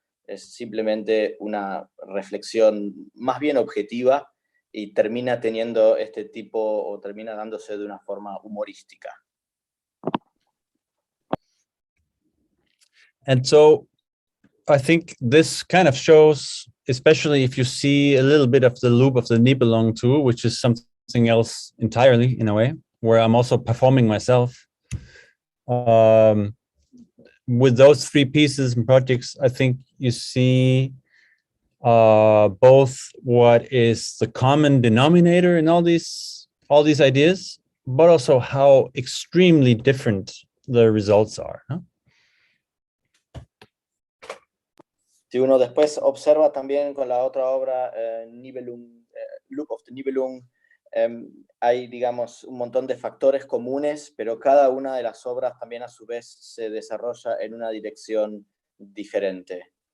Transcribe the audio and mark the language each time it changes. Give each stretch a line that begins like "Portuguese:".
Spanish: Es simplemente una reflexión más bien objetiva y termina teniendo este tipo, o termina dándose de una forma humorística.
English: And so I think this kind of shows, especially if you see a little bit of the loop of the Nibelung too, which is something else entirely in a way, where I'm also performing myself. With those three pieces and projects, I think you see both what is the common denominator in all these ideas, but also how extremely different the results are.
Spanish: ¿No? Si uno después observa también con la otra obra, Nibelung, Loop of the Nibelung, hay, digamos, un montón de factores comunes, pero cada una de las obras también a su vez se desarrolla en una dirección diferente.